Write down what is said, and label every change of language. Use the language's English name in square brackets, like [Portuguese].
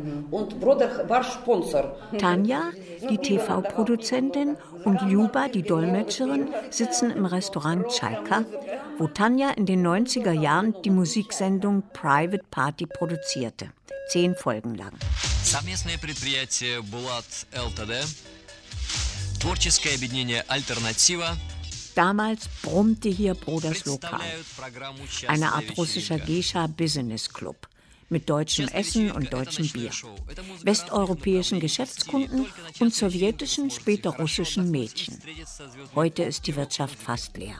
[German] Und Bruder war Sponsor. Tanja, die TV-Produzentin, und Ljuba, die Dolmetscherin, sitzen im Restaurant Tschaika, wo Tanja in den 90er Jahren die Musiksendung Private Party produzierte. 10 Folgen lang. [Russian] Совместное предприятие «Булат ЛТД», творческое объединение «Альтернатива». [German] Damals brummte hier Bruders Lokal, eine Art russischer Geisha-Business-Club mit deutschem Essen und deutschem Bier, westeuropäischen Geschäftskunden und sowjetischen, später russischen Mädchen. Heute ist die Wirtschaft fast leer.